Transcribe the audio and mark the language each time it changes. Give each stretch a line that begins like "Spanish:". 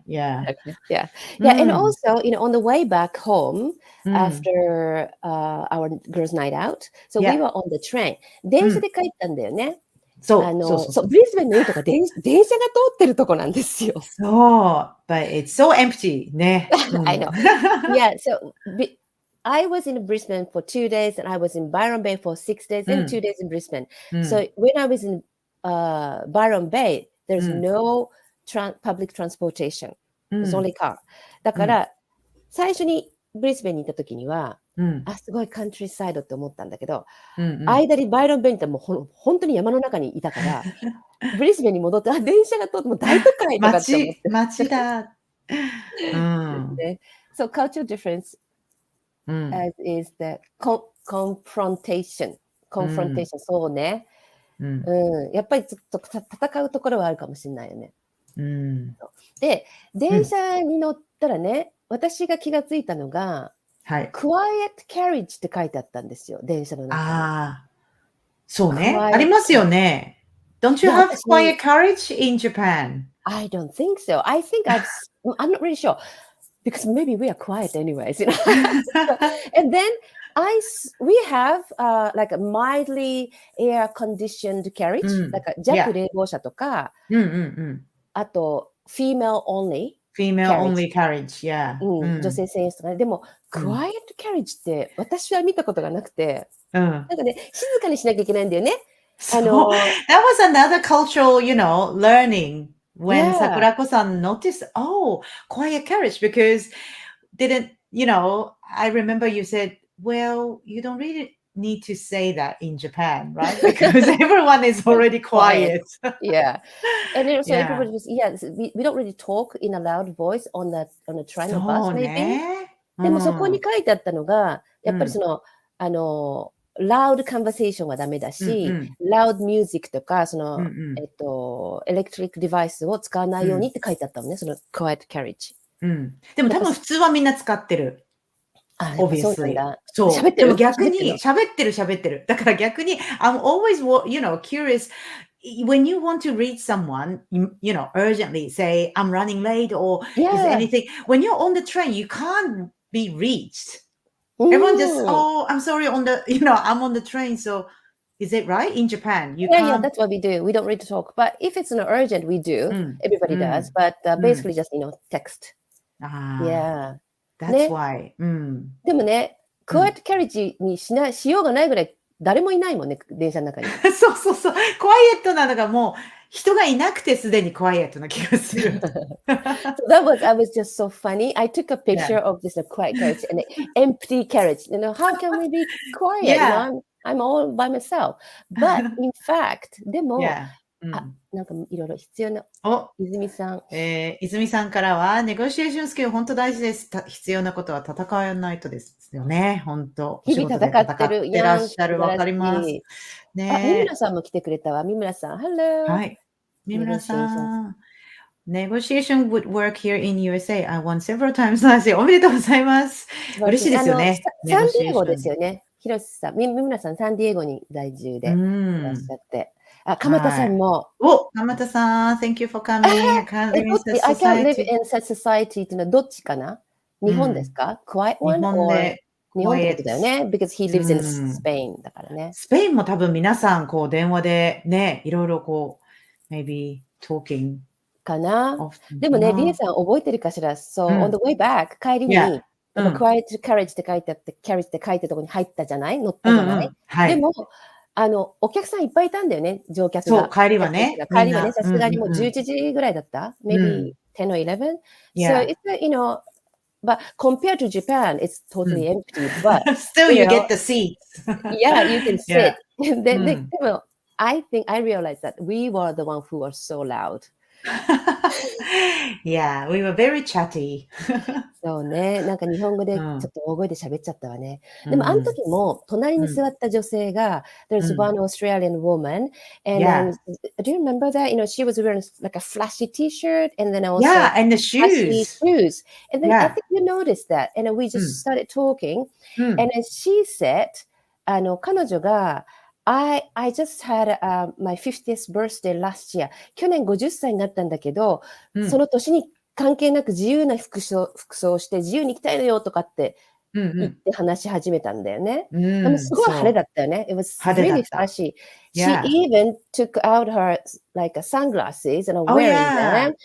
English: Yeah, and also, on the way back home after our girls' night out, so we were on the train.
Japanese: 電車で帰ったんだよね。そう、ブリスベンのいいとこ電車が通ってるとこなんですよ。そう、
English: but it's so empty ね。 I know. Yeah, so I was in Brisbane for 2 days and I was in Byron Bay for 6 days and 2 days in Brisbane. So when I was in Byron Bay, there's no public transportation. It's only car.
Japanese: だから、最初にブリスベンに行った時には、すごいカントリーサイドって思ったんだけど、間にバイロンベンってもう本当に山の中にいたから、ブリスベンに戻って、電車が通っても大都会とかって思って。街だ。
English: So cultural difference as is the confrontation.
Japanese: そうね。やっぱりちょっと戦うところはあるかもしれないよね。で、電車に乗ったらね、私が気がついたのが、Quiet carriage って書いてあったんですよ、電車の中に。そうね。ありますよね。
English: Don't you have quiet carriage in Japan? I don't think so. I think I'm not really sure. Because maybe we are quiet anyways. And then we have like a mildly air-conditioned carriage.
Japanese: だから弱冷房車とか、あと、
English: female only.Female only carriage, yeah.
Japanese: 女性専用とかね。でも、quiet carriage って私は見たことがなくて、なんかね、静かにしなきゃいけないんだよね。
English: That was another cultural, learning when Sakurako-san noticed, quiet carriage, because I remember you said, well, you don't really need to say that in Japan, right? Because everyone is already quiet. Yeah. And so everybody was, we don't really talk in a loud voice on the train or bus, maybe.
Japanese: でもそこに書いてあったのが、やっぱりその、
English: loud conversation
Japanese: はダメだし、
English: loud music
Japanese: とか、その、
English: electric device
Japanese: を使わないようにって書いてあったのね、その quiet carriage。でも多分普通はみんな使ってる。
English: Obviously.
Japanese: そう。喋ってる。でも逆に喋ってる。だから逆に、
English: I'm always, curious. When you want to reach someone, urgently, say, I'm running late or is there anything. When you're on the train, you can't be reached. Everyone just, I'm sorry, I'm on the train. So is it right in Japan? Yeah, that's what we do. We don't really talk. But if it's an urgent, we do. Everybody does. But basically just, text. Yeah.That's why.
Japanese: でもね、quiet carriage にしようがないぐらい誰もいないもんね、電車の中に。そうそうそう。クワイエットなのがもう、人がいなくてすでにクワイエットな気がする。
English: So that was just so funny. I took a picture of this quiet carriage and an empty carriage. How can we be quiet? I'm all by myself. But in fact,
Japanese: でも、なんかいろいろ必要な。泉さん。泉さんからは、ネゴシエーションスキル本当大事です。必要なことは戦わないとですよね。本当。日々戦ってる。いらっしゃる。わかります。ね、三村さんも来てくれたわ。三村さん。
English: Hello.
Japanese: はい。三村さん。
English: Negotiation would work here in USA. I won several times last year.
Japanese: おめでとうございます。嬉しいですよね。サンディエゴですよね。広瀬さん。三村さん、サンディエゴに在住でいらっしゃって。鎌田さんも。
English: 鎌田さん、Thank you for coming. I can't live in such I can't live society. in such society
Japanese: っていうのはどっちかな？日本ですか？
English: Quiet one?
Japanese: 日本ってことだよね。
English: Because he lives in Spain
Japanese: だからね。スペインも多分皆さん、こう、電話でね、いろいろこう、
English: maybe talking.
Japanese: かな。でもね、リエさん覚えてるかしら？
English: So, on the way back,
Japanese: 帰りに、Quiet carriage って書いてあって、carriage って書いてるところに入ったじゃない？乗ったじゃない？でも、お客さんいっぱいいたんだよね、乗客が。そう、帰りはね。さすがにもう11時ぐらいだった ?
English: Maybe 10 or 11? So, it's, but compared to Japan, it's totally empty. But still you get the seats. Yeah, you can sit. でも、I realized that we were the one who were so loud. Yeah, we were very chatty.
Japanese: そうね。なんか日本語でちょっと大声で喋っちゃったわね。でもあの時も隣に座った女性が、
English: there's one Australian woman, and then, do you remember that? She was wearing like a flashy t-shirt, and then also and the shoes. And then I think you noticed that, and then we just started talking, and then she said,
Japanese: 彼女が
English: I just had my 50th birthday last year.
Japanese: 去年50歳になったんだけど、その年に関係なく自由な服装をして自由に行きたいのよとかって言って話し始めたんだよね。でもすごい晴れだったよね。
English: It was really flashy. She even took out her like sunglasses and wearing them.